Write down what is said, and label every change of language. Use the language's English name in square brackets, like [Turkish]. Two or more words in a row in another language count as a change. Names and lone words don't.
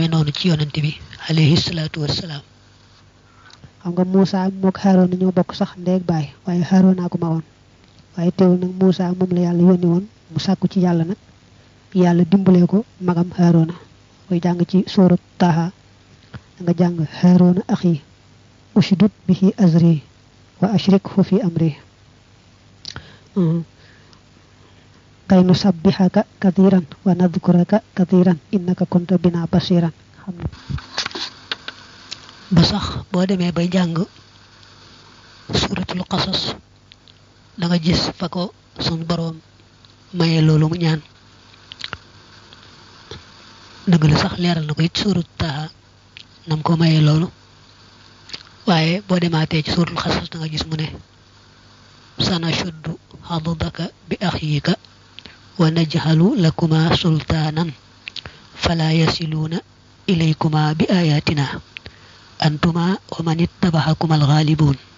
[Wolof] nonu ci yonenti bi alayhi salatu wassalam xam nga Musa mok Haruna ñoo bokk sax ndek bay waye Haruna ko ma won waye teewul nak Musa mom la yalla yoni won mu sakku ci yalla nak yalla dimbalé ko magam Haruna koy jang ci surat Taha nga jang Haruna [Arabic] أخي اشدد به أزري وأشركه في أمري كي نسبحك كثيرا ونذكرك كثيرا إنك كنت بنا بصيرا [Wolof] ba sax bo démé bay jang suratul qasas da nga gis fako sun borom maye lolu mu ñaan deug la sax leral nako ci surat Taha nam ko maye lolu waye bo dematé ci suratul qasas da nga gis mu ne [Arabic] سنشد عضدك بأخيك ونجعل لكما سلطانا فلا يصلون إليكما بآياتنا أنتما ومن اتبعكما الغالبون